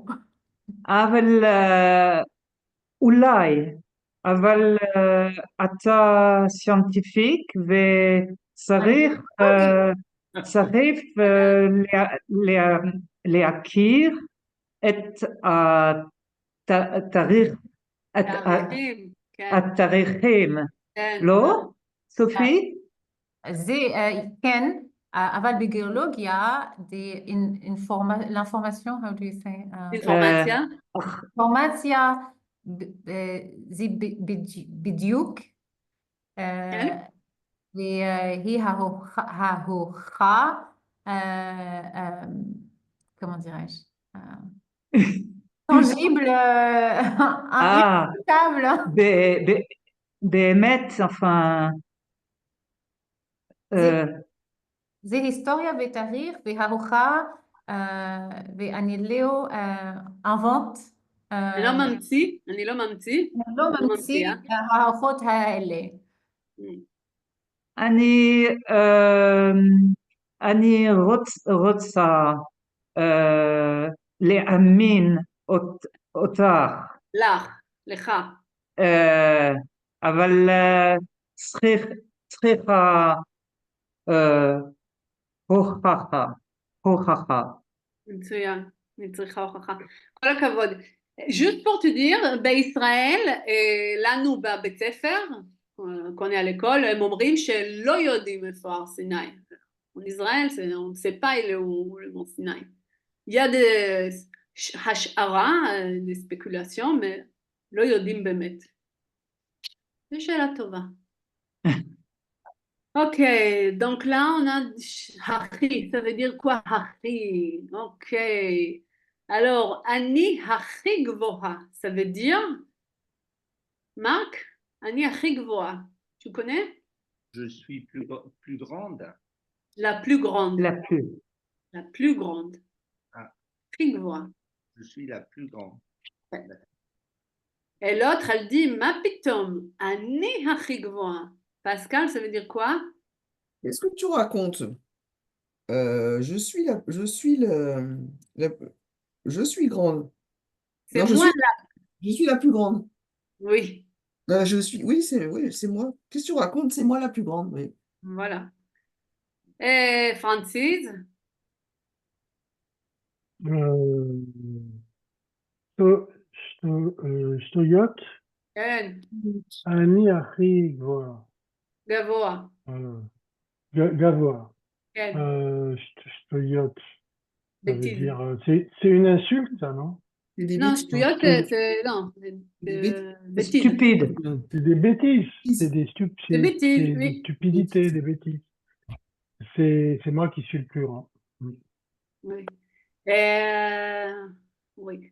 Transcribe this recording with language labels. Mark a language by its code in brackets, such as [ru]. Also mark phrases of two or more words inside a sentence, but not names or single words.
[he] אבל אולי, אבל אתה סיינטיפיק וצריך צריך להכיר את התאריך, תאריכים. כן. התאריכים, כן. לא? סופי? זה כן, אבל בגיאולוגיה, [fr] l'information, [en] how do you say? [he] אינפורמציה. אינפורמציה זה בדיוק, כן. והיא ההוכחה, [fr] comment dirais-je? tangible, irréfutable. [he] באמת, enfin, זה היסטוריה ותאריך וההוכחה, ואני לא invente, אני לא ממציא. אני לא ממציא. אני לא ממציא ההוכחות האלה. אני רוצה להאמין אותך, לך. אבל צריכה הוכחה. מצוין. אני צריכה הוכחה. כל הכבוד. [fr] Juste pour te dire, [he] בישראל, לנו בבית ספר, [fr] qu'on est à l'école, [he] הם אומרים שלא יודעים איפה הר סיני. [fr] En Israël, on ne sait pas il est où le mont Sinaï. Il y a des השערה, des spéculations, mais [he] לא יודעים באמת. זו שאלה טובה. [fr] Ok, donc là on a הכי, ça veut dire quoi הכי? Ok, alors אני הכי גבוהה, ça veut dire, Marc, [he] אני הכי גבוהה, [fr] tu connais? Je suis plus grande. La plus grande. La plus grande. Ah. [he] הכי גבוהה. [fr] Je suis la plus grande. Et l'autre, elle dit, [he] מה פתאום, אני הכי גבוהה. [fr] Pascal, ça veut dire quoi? Qu'est-ce que tu racontes? Je suis grande. C'est Non, moi je suis la plus grande. Oui, Oui, c'est moi. Qu'est-ce que tu racontes? C'est moi la plus grande, oui. voilà. Et Francis? [he] שטויות, כן, אני הכי גבוה. גבוה. גבוה. כן. שטויות, [fr] ça veut Bêtise. dire, c'est une insulte, ça, non? C'est des Non, bêtises. stuyot, c'est non, Des bêtise. Stupide. C'est des bêtises, c'est Des bêtises, des oui. stupidités, des bêtises. C'est moi qui suis le plus grand. Oui. Oui.